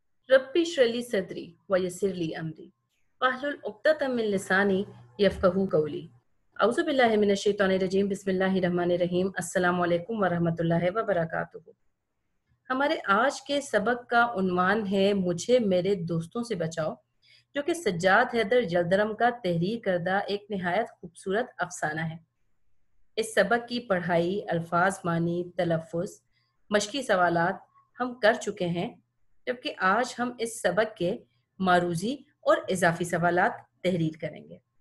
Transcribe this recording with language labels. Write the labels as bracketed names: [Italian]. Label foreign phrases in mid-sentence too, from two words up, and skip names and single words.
[Arabic] رب اشرح صدري ويسر لي أمري واحلل عقدة من لساني يفقهوا قولي. أعوذ بالله من الشيطان الرجيم بسم الله الرحمن الرحيم. السلام عليكم ورحمة الله وبركاته. [Urdu] ہمارے آج کے سبق کا عنوان ہے مجھے میرے دوستوں سے بچاؤ، جو کہ سجاد حیدر جلدرم کا تحریر کردہ ایک نہایت خوبصورت افسانہ ہے. اس سبق کی پڑھائی، الفاظ معانی، تلفظ، مشقی سوالات ہم کر چکے ہیں، جبکہ آج ہم اس سبق کے معروضی اور اضافی سوالات تحریر کریں گے.